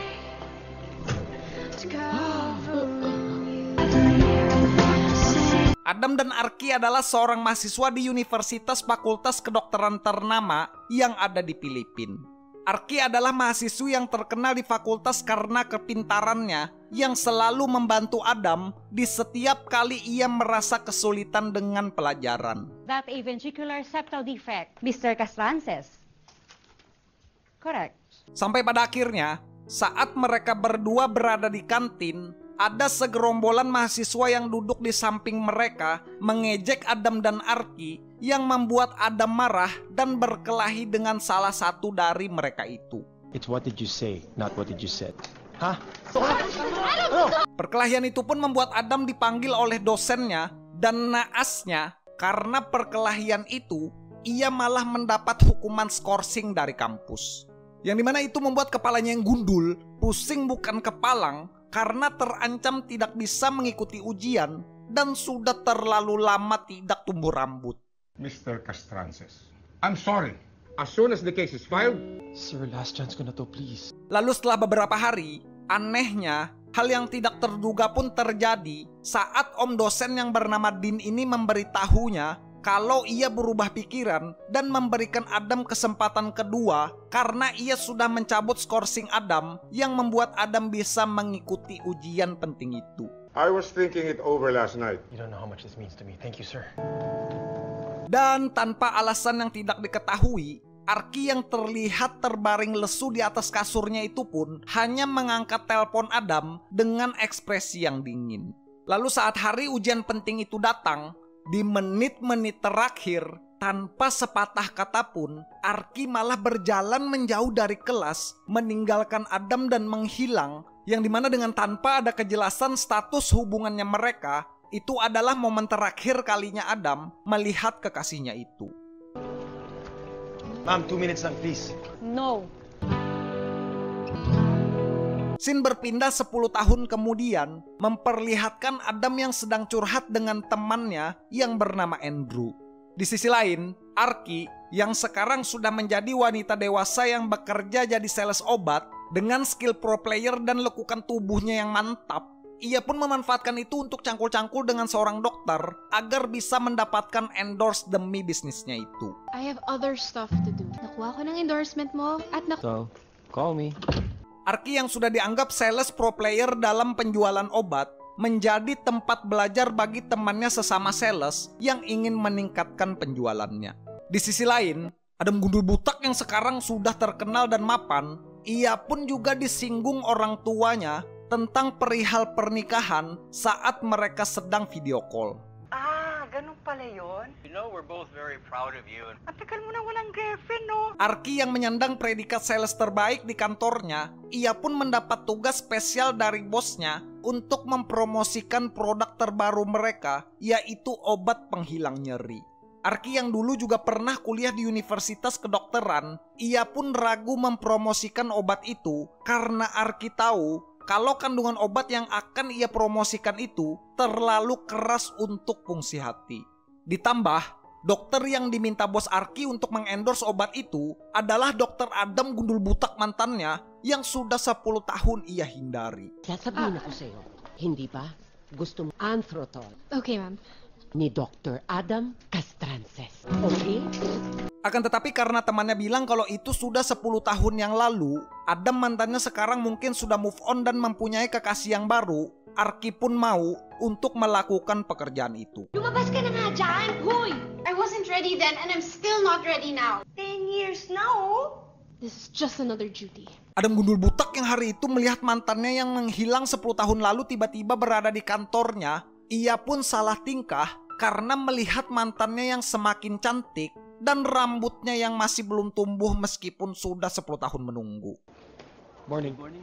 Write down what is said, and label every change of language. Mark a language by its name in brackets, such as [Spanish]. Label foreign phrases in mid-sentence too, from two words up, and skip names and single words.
[Indonesian] Adam dan Arky adalah seorang mahasiswa di Universitas Fakultas Kedokteran ternama yang ada di Filipina. Arky adalah mahasiswa yang terkenal di fakultas karena kepintarannya yang selalu membantu Adam di setiap kali ia merasa kesulitan dengan pelajaran. [English] That a ventricular septal defect, Mr. Castrances. Correct. [Indonesian] Sampai pada akhirnya, saat mereka berdua berada di kantin, ada segerombolan mahasiswa yang duduk di samping mereka mengejek Adam dan Arky yang membuat Adam marah dan berkelahi dengan salah satu dari mereka itu. [English] It's what did you say, not what did you said. Hah? [Indonesian] Perkelahian itu pun membuat Adam dipanggil oleh dosennya dan naasnya karena perkelahian itu ia malah mendapat hukuman skorsing dari kampus. Yang dimana itu membuat kepalanya yang gundul, pusing bukan kepalang, karena terancam tidak bisa mengikuti ujian dan sudah terlalu lama tidak tumbuh rambut. [English] Mr. Castrances, I'm sorry. As soon as the case is filed... Sir, last chance [Filipino] ko na to, [English] please. [Indonesian] Lalu setelah beberapa hari, anehnya, hal yang tidak terduga pun terjadi saat om dosen yang bernama Dean ini memberitahunya kalau ia berubah pikiran dan memberikan Adam kesempatan kedua karena ia sudah mencabut skorsing Adam yang membuat Adam bisa mengikuti ujian penting itu. [English] I was thinking it over last night. You don't know how much this means to me. Thank you, sir. [Indonesian] Dan tanpa alasan yang tidak diketahui, Arky yang terlihat terbaring lesu di atas kasurnya itu pun hanya mengangkat telepon Adam dengan ekspresi yang dingin. Lalu saat hari ujian penting itu datang, di menit-menit terakhir, tanpa sepatah kata pun, Arky malah berjalan menjauh dari kelas, meninggalkan Adam dan menghilang, yang dimana dengan tanpa ada kejelasan status hubungannya mereka, itu adalah momen terakhir kalinya Adam melihat kekasihnya itu. [English] Ma'am, 2 minutes lang, please. No. [Indonesian] Scene berpindah 10 tahun kemudian memperlihatkan Adam yang sedang curhat dengan temannya yang bernama Andrew. Di sisi lain, Arky yang sekarang sudah menjadi wanita dewasa yang bekerja jadi sales obat dengan skill [English] pro player [Indonesian] dan lekukan tubuhnya yang mantap, ia pun memanfaatkan itu untuk cangkul-cangkul dengan seorang dokter agar bisa mendapatkan endorse demi bisnisnya itu. [English] I have other stuff to do. [Filipino] Nakuha ko ng endorsement mo at [English] So, call me. [Indonesian] Arky yang sudah dianggap [English] sales pro player [Indonesian] dalam penjualan obat menjadi tempat belajar bagi temannya sesama sales yang ingin meningkatkan penjualannya. Di sisi lain, Adam gundul butak yang sekarang sudah terkenal dan mapan, ia pun juga disinggung orang tuanya tentang perihal pernikahan saat mereka sedang [English] video call. [Filipino] Ganun pala yun? [English] You know, we're both very proud of you. [Filipino] At tagal mo na walang girlfriend, no? [Indonesian] Arky yang menyandang predikat sales terbaik di kantornya, ia pun mendapat tugas spesial dari bosnya untuk mempromosikan produk terbaru mereka, yaitu obat penghilang nyeri. Arky yang dulu juga pernah kuliah di Universitas Kedokteran, ia pun ragu mempromosikan obat itu karena Arky tahu kalau kandungan obat yang akan ia promosikan itu terlalu keras untuk fungsi hati. Ditambah, dokter yang diminta bos Arky untuk mengendorse obat itu adalah dokter Adam gundul butak mantannya yang sudah 10 tahun ia hindari. [Filipino] Sasabihin ako sa'yo, hindi ba? Gusto mo Anthrothol [English] Okay, ma'am. [Filipino] ni Dr. Adam Castrances. Okay? [Indonesian] Akan tetapi karena temannya bilang kalau itu sudah 10 tahun yang lalu, Adam mantannya sekarang mungkin sudah [English] move on [Indonesian] dan mempunyai kekasih yang baru, Arky pun mau untuk melakukan pekerjaan itu. [Filipino] Lumabas ka na nga dyan! Hoy! [English] I wasn't ready then and I'm still not ready now. 10 years now? This is just another duty. [Indonesian] Adam Gundul butak yang hari itu melihat mantannya yang menghilang 10 tahun lalu tiba-tiba berada di kantornya. Ia pun salah tingkah karena melihat mantannya yang semakin cantik dan rambutnya yang masih belum tumbuh meskipun sudah 10 tahun menunggu. [English] Morning.